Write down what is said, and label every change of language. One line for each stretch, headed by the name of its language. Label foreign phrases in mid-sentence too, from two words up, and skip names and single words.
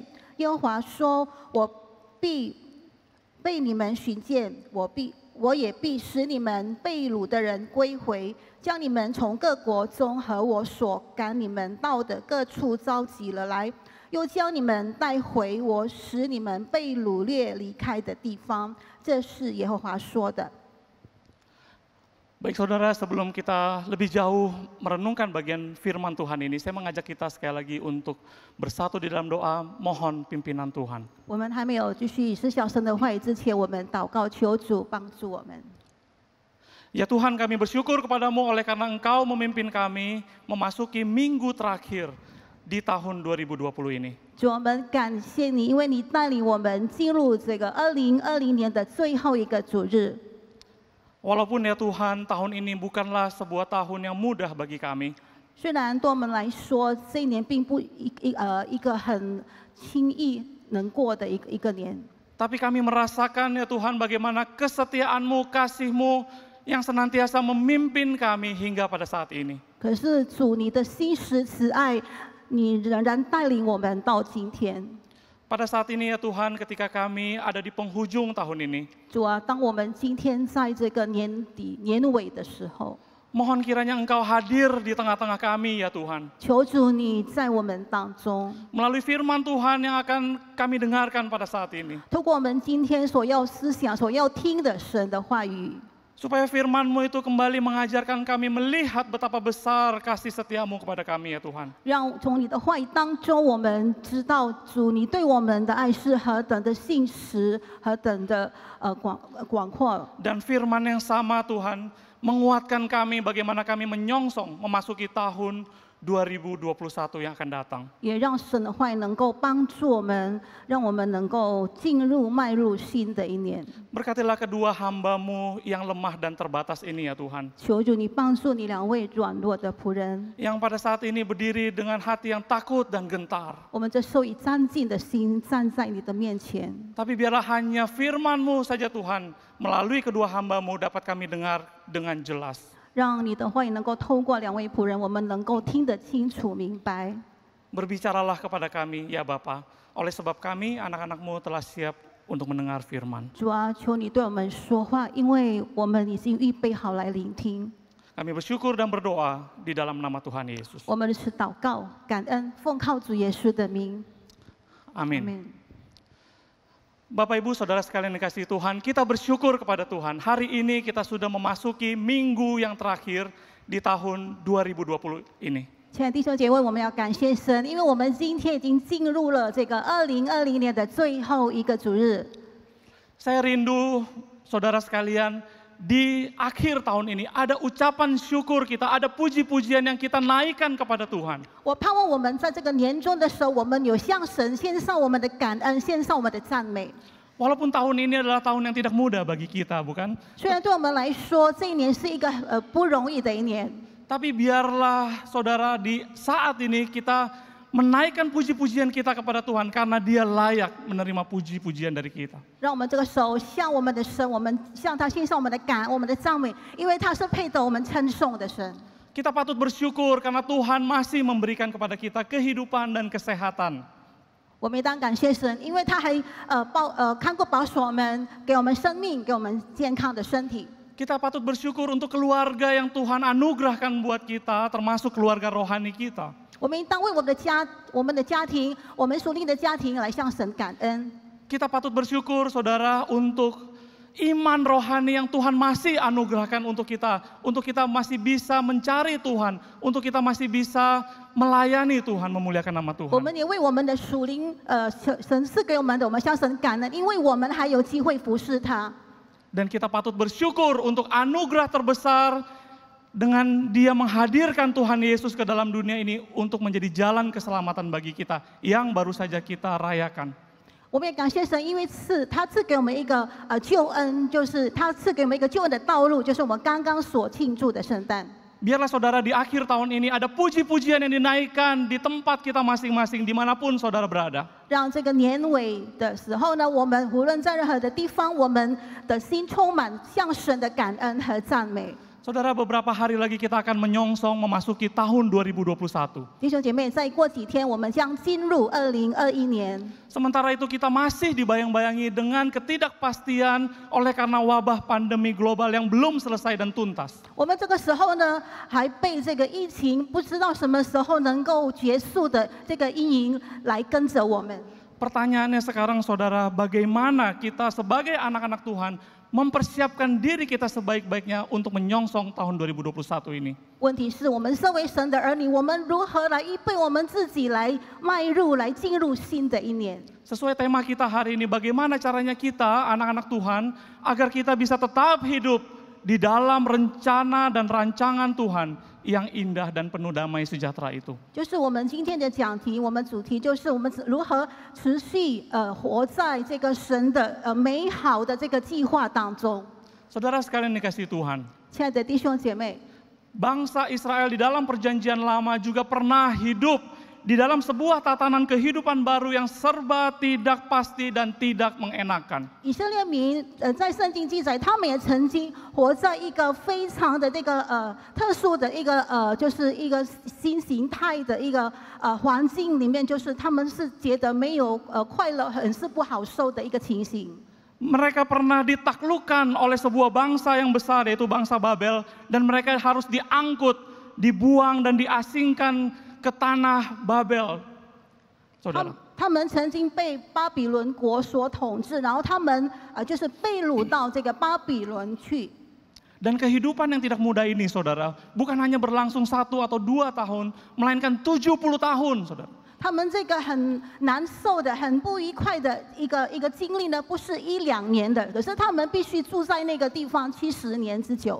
Chinese: 耶和华说：我必被你们寻见，我也必使你们被掳的人归回，将你们从各国中和我所赶你们到的各处召集了来，又将你们带回我使你们被掳掠离开的地方。这是耶和华说的。
Indonesian: Baik saudara, sebelum kita lebih jauh merenungkan bagian firman Tuhan ini, saya mengajak kita sekali lagi untuk bersatu di dalam doa, mohon pimpinan Tuhan.
Chinese: 我们还没有继续思想神的话语之前，我们祷告求主帮助我们。
Indonesian: Ya Tuhan, kami bersyukur kepadamu oleh karena Engkau memimpin kami memasuki minggu terakhir di tahun 2020 ini.
Chinese: 主，我们感谢你，因为你带领我们进入这个2020年的最后一个主日。
Indonesian: Walaupun ya Tuhan, tahun ini bukanlah sebuah tahun yang mudah bagi kami.
Chinese: 虽然对我们来说，这一年并不一个很轻易能过的一个年，
Indonesian: Tapi kami merasakan ya Tuhan bagaimana kesetiaan-Mu, kasih-Mu yang senantiasa memimpin kami hingga pada saat ini.
Chinese: 可是主，你的心实慈爱，你仍然带领我们到今天。
Indonesian: Pada saat ini ya Tuhan, ketika kami ada di penghujung tahun ini,
Chinese: 主啊，当我们今天在这个年底年尾的时候，
Indonesian: mohon kiranya Engkau hadir di tengah-tengah kami ya Tuhan.
Chinese: 求主你在我们当中，
Indonesian: Melalui firman Tuhan yang akan kami dengarkan pada saat ini.
Chinese: 透过我们今天所要思想、所要听的神的话语，
Indonesian: Supaya firman-Mu itu kembali mengajarkan kami melihat betapa besar kasih setiamu kepada kami ya Tuhan.
Chinese: 让从你的话语当中，我们知道主你对我们的爱是何等的信实，何等的广阔。
Indonesian: Dan firman yang sama Tuhan menguatkan kami bagaimana kami menyongsong memasuki tahun 2021 yang akan datang.
Chinese: 也让神的话语能够帮助我们，让我们能够迈入新的一年。
Indonesian: Berkatilah kedua hamba-Mu yang lemah dan terbatas ini ya Tuhan.
Chinese: 求主你帮助你两位软弱的仆人，
Indonesian: Yang pada saat ini berdiri dengan hati yang takut dan gentar.
Chinese: 我们这受以战兢的心站在你的面前。
Indonesian: Tapi biarlah hanya firman-Mu saja Tuhan, melalui kedua hamba-Mu dapat kami dengar dengan jelas.
Chinese: 让你的话语能够透过两位仆人，我们能够听得清楚明白。
Indonesian: Berbicaralah kepada kami ya Bapa, oleh sebab kami anak-anak-Mu telah siap untuk mendengar firman.
Chinese: 主啊，求你对我们说话，因为我们已经预备好来聆听。
Indonesian: Kami bersyukur dan berdoa di dalam nama Tuhan Yesus.
Chinese: 我们是祷告、感恩，奉靠主耶稣的名。
Indonesian: Amin. Bapak Ibu Saudara sekalian dikasihi Tuhan, kita bersyukur kepada Tuhan. Hari ini kita sudah memasuki minggu yang terakhir di tahun 2020 ini.
Chinese: 亲爱的弟兄姐妹，我们要感谢神，因为我们今天已经进入了这个2020年的最后一个主日。
Indonesian: Saya rindu saudara sekalian, di akhir tahun ini ada ucapan syukur kita, ada puji-pujian yang kita naikkan kepada Tuhan.
Chinese: 我盼望我们在这个年终的时候，我们有向神献上我们的感恩，献上我们的赞美。
Indonesian: Walaupun tahun ini adalah tahun yang tidak mudah bagi kita, bukan?
Chinese: 虽然对我们来说，这一年是一个不容易的一年，
Indonesian: Tapi biarlah saudara di saat ini kita menaikkan puji-pujian kita kepada Tuhan karena Dia layak menerima puji-pujian dari kita.
Chinese: 让我们这个手向我们的神，我们向他献上我们的感恩、我们的赞美，因为他是配得我们称颂的神。
Indonesian: Kita patut bersyukur karena Tuhan masih memberikan kepada kita kehidupan dan kesehatan.
Chinese: 我们也当感谢神，因为他还看顾保守我们，给我们生命，给我们健康的身体。
Indonesian: Kita patut bersyukur untuk keluarga yang Tuhan anugerahkan buat kita, termasuk keluarga rohani kita.
Chinese: 我们应当为我们的家庭、我们属灵的家庭来向神感恩。
Indonesian: Kita patut bersyukur saudara untuk iman rohani yang Tuhan masih anugerahkan untuk kita masih bisa mencari Tuhan, untuk kita masih bisa melayani Tuhan, memuliakan nama
Chinese: 我
Indonesian: Tuhan.
Chinese: 们也为我们的属灵神赐给我们的，我们向神感恩，因为我们还有机会服侍他。
Indonesian: Dan kita patut bersyukur untuk anugerah terbesar dengan Dia menghadirkan Tuhan Yesus ke dalam dunia ini untuk menjadi jalan keselamatan bagi kita yang baru saja kita rayakan.
Chinese: 我们也感谢神，因为他赐给我们一个救恩，就是他赐给我们一个救恩的道路，就是我们刚刚所庆祝的圣诞。
Indonesian: Biarlah saudara di akhir tahun ini ada puji-pujian yang dinaikkan di tempat kita masing-masing dimanapun saudara berada.
Chinese: 让这个年尾的时候呢，我们无论在任何的地方，我们的心充满向神的感恩和赞美。
Indonesian: Saudara, beberapa hari lagi kita akan menyongsong memasuki tahun 2021.
Chinese: 弟兄姐妹，再过几天我们将进入2021年。
Indonesian: Sementara itu kita masih dibayang-bayangi dengan ketidakpastian oleh karena wabah pandemi global yang belum selesai dan tuntas.
Chinese: 我们这个时候呢，还被这个疫情不知道什么时候能够结束的这个阴影来跟着我们。
Indonesian: Pertanyaannya sekarang saudara, bagaimana kita sebagai anak-anak Tuhan mempersiapkan diri kita sebaik-baiknya untuk menyongsong tahun 2021 ini.
Chinese: 问题是我们身为神的儿女，我们如何来预备我们自己来迈入、来进入新的一年？
Indonesian: Sesuai tema kita hari ini, bagaimana caranya kita, anak-anak Tuhan, agar kita bisa tetap hidup di dalam rencana dan rancangan Tuhan yang indah dan penuh damai sejahtera itu.
Chinese: 就是我们今天的讲题，我们主题就是我们如何持续活在这个神的美好的这个计划当中。
Indonesian: Saudara sekalian dikasihi Tuhan,
Chinese: 亲爱的弟兄姐妹，
Indonesian: bangsa Israel di dalam perjanjian lama juga pernah hidup di dalam sebuah tatanan kehidupan baru yang serba tidak pasti dan tidak mengenakan.
Chinese: 以色列民在圣经记载，他们也曾经活在一个非常的这个特殊的一个就是一个新形态的一个环境里面，就是他们是觉得没有快乐，很是不好受的一个情形。
Indonesian: Mereka pernah ditaklukkan oleh sebuah bangsa yang besar, yaitu bangsa Babel, dan mereka harus diangkut, dibuang dan diasingkan ke tanah Babel. Saudara,
Chinese: 他们曾经被巴比伦国所统治，然后他们就是被掳到这个巴比伦去。
Indonesian: dan kehidupan yang tidak mudah ini, saudara, bukan hanya berlangsung 1 atau 2 tahun, melainkan 70 tahun, saudara.
Chinese: 他们这个很难受的、很不愉快的一个经历呢，不是1、2年的，可是他们必须住在那个地方70年之久。